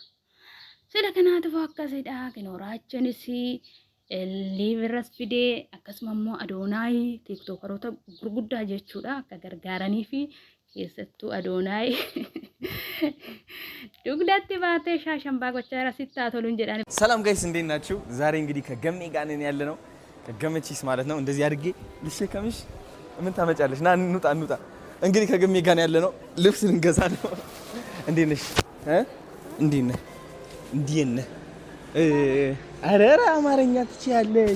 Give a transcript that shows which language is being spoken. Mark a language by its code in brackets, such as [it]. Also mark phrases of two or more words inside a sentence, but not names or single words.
[om] Sila kanaatiif akkasidha kinooraachoonis liiviras fidee akkasuma immoo Adoonaay tiiktookaroota gurguddaa jechuudha akka gargaaranii fi keessattuu Adoonaay dugdatti baatee shaashambaa gochaa jira sittaa toluun jedhan. [am] ሰላም ጋይስ እንዴት ናችሁ? ዛሬ እንግዲህ ከገሜ ጋር ነን ያለነው ከገመቺስ ማለት ነው። እንደዚህ አድርጌ ልሸከምሽ ምን ታመጫለሽ? ና እንውጣ። እንግዲህ ከገሜ ጋር ነን ያለነው ልብስ ልንገዛ ነው። እንዴት ነሽ? እንዴት ነህ? እንዴት ነህ? አረራ አማርኛ ትችያለሽ?